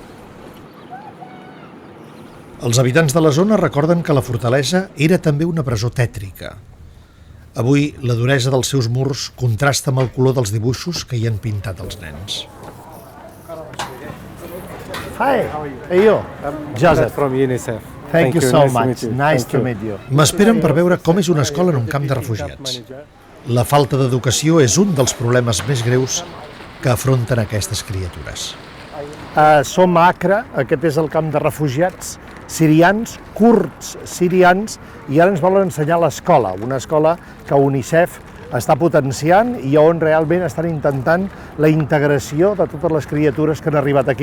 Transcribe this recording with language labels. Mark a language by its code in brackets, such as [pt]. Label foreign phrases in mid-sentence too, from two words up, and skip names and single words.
[ca] Els habitants de la zona recorden que la fortalesa era també una presó tètrica. Avui, la duresa dels seus murs contrasta amb el color dels dibuixos que hi han pintat els nens. [en] Hi, hey you, Joseph. From UNICEF. Thank you so much. Nice to meet you. [ca] M'esperen per veure com és una escola en un camp de refugiats. La falta d'educació és un dels problemes més greus que afronten aquestes criatures. Som a Acre, aquest és el camp de refugiats sirians, kurds sirians, i ara ens volen ensenyar l'escola, una escola que UNICEF està potenciant i on realment estan intentant la integració de totes les criatures que han arribat aquí.